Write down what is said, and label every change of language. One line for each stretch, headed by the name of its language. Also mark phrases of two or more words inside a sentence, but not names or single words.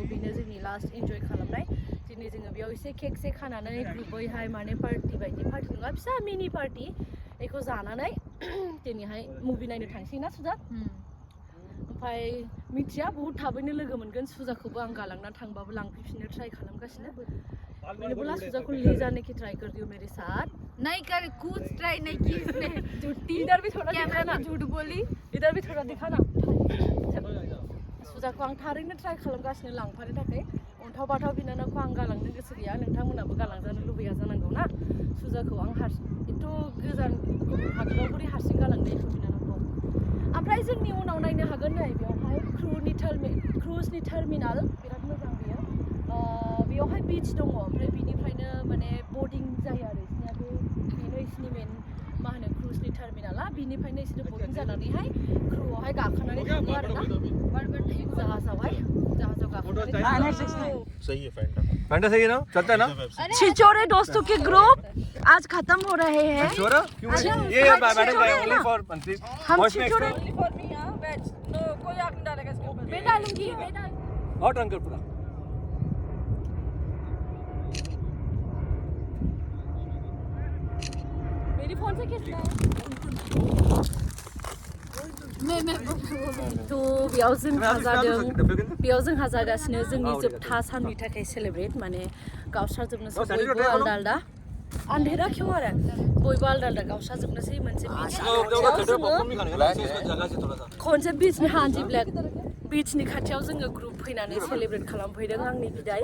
Bodo: बेनो जोंनि लास्ट इन्जय खालामनाय दिनै जोङो बेयाव एसे केक खानानै ग्रुपैहाय माने पार्टि नङा फिसा मिनि पार्टि बेखौ जानानै दिनैहाय मुभि नायनो थांसै ना सुजा ओमफ्राय मिथिया बहुत थाबैनो लोगो मोनगोन सुजाखौबो आं गालांना थांबाबो लांफैफिननो ट्राइ खालामगासिनो
Hindi: मैंने बोला सुजा को ले जाने की ट्राई कर दियो मेरे साथ नहीं कर कुछ ट्राई नहीं की इसने झूठी इधर भी थोड़ा दिखाना झूठ बोली इधर भी थोड़ा दिखाना
Bodo: सुजाखौ आं थारैनो ट्राइ खालामगासिनो लांफानो थाखाय अन्थाव बाथाव बिनानावखौ आं गालांनो गोसो गैया नोंथांमोनाबो गालांजानो लुबैया जानांगौ ना सुजाखौ आं एथ' गोजान हादराव बोरै हारसिं गालांनो एथ' बिनानावखौ ओमफ्राय जोंनि उनाव नायनो हागोन नै बेयावहाय क्रुजनि टार्मिनाल बिराद मोजां बेयो बेयावहाय बीच दङ ओमफ्राय बिनिफ्रायनो माने बर्डिं जायो आरो बिसोरनियाबो बेनो बिसोरनि मेन मा होनो क्रुजनि टार्मिनाला बिनिफ्रायनो बिसोरो बर्डिं जानानैहाय क्रुआवहाय गाखोनानै थाङो आरोना जहाजाव गाखोनानै
Hindi: सही है फैंटा सही है ना चलता है ना छिछोरे दोस्तों के ग्रुप आज खत्म हो रहे हैं छिछोरा क्यों ये मैडम ओनली फॉर हम छिछोरे फॉर मी हां वेज नो कोई आग नहीं डालेगा इसके ऊपर मैं डालूंगी हॉट अंकल पूरा मेरी फोन से खींचना है तो
Bodo: बेयाव जोंहा जागासिनो जोंनि जोबथा साननि थाखाय सेलेब्रेट माने गावस्राजोबनोसै बयबो आलदा
Hindi: आन्धेरा क्यों
Bodo: आरो बयबो आलदा गावस्राजोबनोसै मोनसे खनसे बीचनि हान्जि ब्लेक बीचनि खाथियाव जोङो ग्रुप फैनानै सेलेब्रेट खालामफैदों आंनि बिदाय